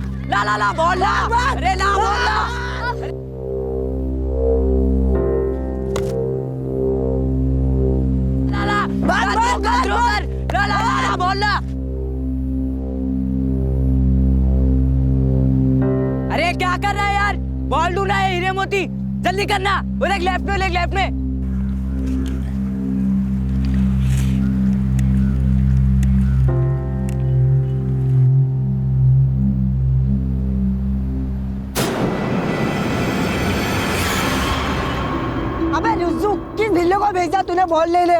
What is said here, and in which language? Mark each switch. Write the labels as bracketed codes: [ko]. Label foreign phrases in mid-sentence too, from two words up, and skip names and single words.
[hi] ला ला ला बोल ला, अरे ला बोल ला। ला ला ला ला ला बोल ला। अरे क्या कर रहा है यार, बॉल ढूंढना है हीरे मोती, जल्दी करना। वो देख लेफ्ट में, लेग लेफ्ट में। अबे रुज्जू, किस भिल्ले को भेजा तूने बॉल ले ले?